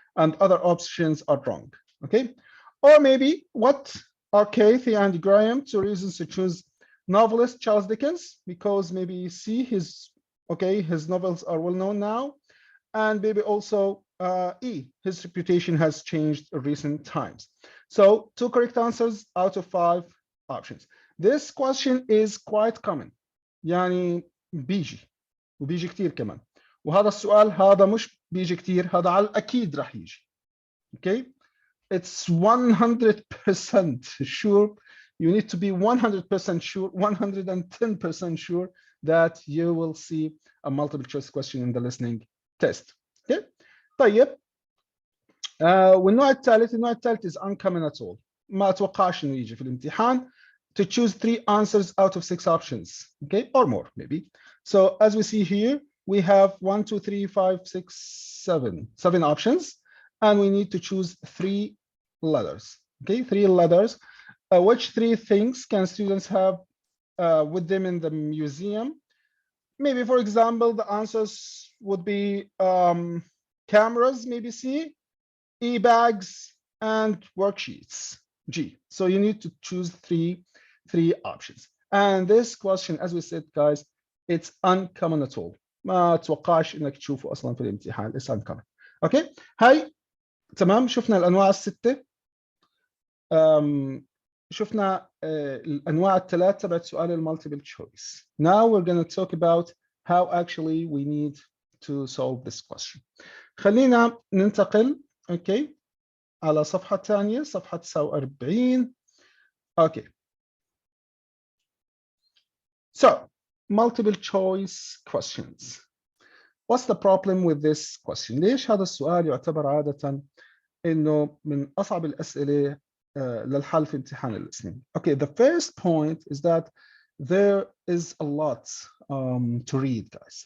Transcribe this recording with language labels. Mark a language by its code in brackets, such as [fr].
[en] And other options are wrong, okay? Or maybe what are Kathy and Graham 2 reasons to choose novelist Charles Dickens, because maybe you see his novels are well known now, and maybe also E, his reputation has changed in recent times. So 2 correct answers out of 5 options. This question is quite common، [ar] يعني بيجي وبيجي كتير كمان. وهذا السؤال هذا مش بيجي كتير، هذا على الأكيد رح يجي. [en] Okay, it's 100% sure. You need to be 100% sure, 110% sure that you will see a multiple choice question in the listening test. Okay, [ar] طيب والنوع الثالث [en] is uncommon at all. [ar] ما أتوقعش إنه يجي في الامتحان. [en] To choose 3 answers out of 6 options, okay, or more maybe. So as we see here, we have 1, 2, 3, 5, 6, 7 options, and we need to choose 3 letters. Okay, 3 letters. Which 3 things can students have with them in the museum? Maybe, for example, the answers would be cameras, maybe C, e-bags, and worksheets, G. So you need to choose 3 options. And this question, as we said, guys, it's uncommon at all. [ar] ما توقعش انك تشوفه اصلا في الامتحان. [en] It's uncommon. [ar] Okay, هاي تمام. شفنا الانواع الستة. شفنا الانواع الثلاث تبعت سؤال المالتيبل تشويس. [en] Now we're going to talk about how actually we need to solve this question. [ar] خلينا ننتقل اوكي على صفحة ثانية، صفحة 49. [en] Okay. So, multiple choice questions. What's the problem with this question? [ar] ليش هذا السؤال يعتبر عادة إنه من أصعب الأسئلة للحل في امتحان الاسنين؟ [en] Okay, the first point is that there is a lot to read, guys.